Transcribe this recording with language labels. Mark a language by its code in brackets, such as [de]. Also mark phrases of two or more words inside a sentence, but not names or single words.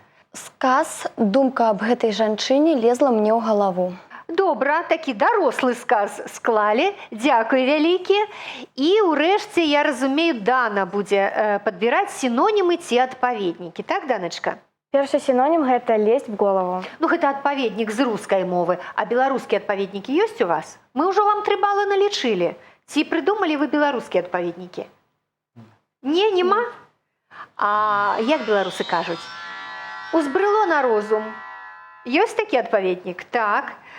[be] Сказ, думка аб гэтай жанчыне лезла мне ў галаву. Добра, такі дарослы сказ склалі. Дзякуй вялікі. І ўрэшце, я разумею, Дана будзе падбіраць сінонімы ці адпаведнікі. Так, Даначка? [ru] Першы синоним – это лезть в голову. [be] Ну, гэта адпаведнік з рускай мовы, а беларускія адпаведнікі ёсць у вас? Мы ўжо вам 3 балы налічылі. Ці прыдумалі вы беларускія адпаведнікі? Не, нема? А як беларусы кажуць? Узбрыло на розум. Ёсць такі адпаведнік? Так.